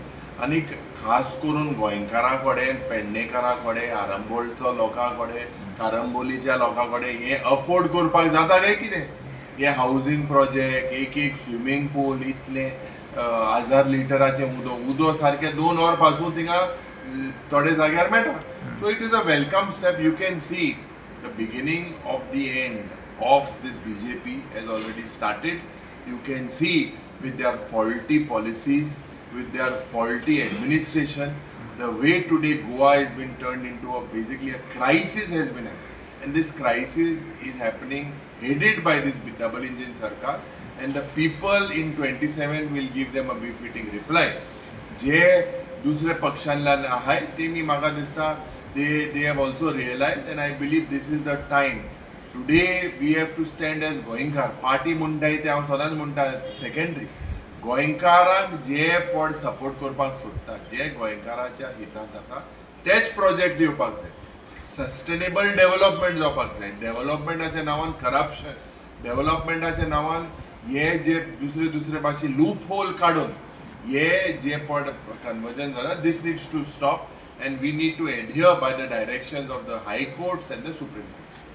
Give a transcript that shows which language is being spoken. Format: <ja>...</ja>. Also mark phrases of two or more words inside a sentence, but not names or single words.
<kok>आनी खास करून गोंयकारां कडेन पेडणेकारां कडेन आरंबोलच्या लोकां कडेन कारंबोलीच्या लोकां कडेन हे अफोर्ड करपाक जाता काय कितें. हे हावजींग प्रोजेक्ट एक स्विमींग पूल इतले 1000 लिटराचें उदो सारकें 2 वर पासून थिंगा थोडे जाग्यार मेळटा.</kok> <en>So it is a welcome step. You can see the beginning of the end of this BJP has already started. You can see with their faulty policies, with their faulty administration, the way today Goa has been turned into basically a crisis has been happening. And this crisis is happening headed by this double engine sarkar, and the people in 27 will give them a befitting reply.</en> <kok>जे दुसरे पक्षांतल्यान आहाय ते मी म्हाका दिसता</kok> <en>they have also realized, and I believe this is the time. Today we have to stand as गोंयकार.</en> <kok>पार्टी म्हणटाय ते हांव सदांच म्हणटा सेकंडरी. गोंयकारांक जे पड सपोर्ट करपाक सोदता, जे गोंयकाराच्या हितांत आसा तेच प्रोजेक्ट दिवपाक जाय.</kok> <en>Sustainable development</en> <kok>जावपाक जाय. डेव्हलपमेंटाच्या नांवान करप्शन, डेव्हलपमेंटाच्या नांवान हे जे दुसरे भाशे</kok> <en>loop hole</en> <kok>काडून हे जे पड कन्वर्जन जाला,</kok> <en>This needs to stop, and we need to adhere by the directions of the high courts and the Supreme Court.</en>